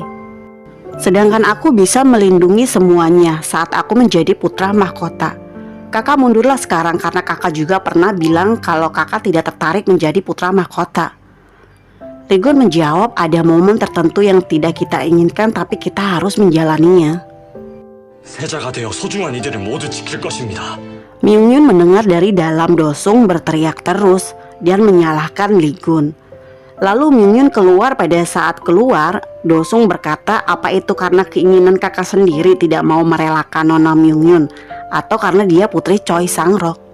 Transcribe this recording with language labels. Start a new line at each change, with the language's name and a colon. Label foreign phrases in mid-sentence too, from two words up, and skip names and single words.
Indonesian: Sedangkan aku bisa melindungi semuanya saat aku menjadi putra mahkota. Kakak mundurlah sekarang karena kakak juga pernah bilang kalau kakak tidak tertarik menjadi putra mahkota." Ligun menjawab, "Ada momen tertentu yang tidak kita inginkan tapi kita harus menjalaninya."
Korean: 세자가 되어 소중한 이들을 모두 지킬 것입니다.
Indonesian: Myungyun mendengar dari dalam. Dosung berteriak terus dan menyalahkan Ligun. Lalu Myungyun keluar. Pada saat keluar, Dosung berkata, "Apa itu karena keinginan kakak sendiri tidak mau merelakan Nona Myungyun atau karena dia putri Choi Sang-rok?"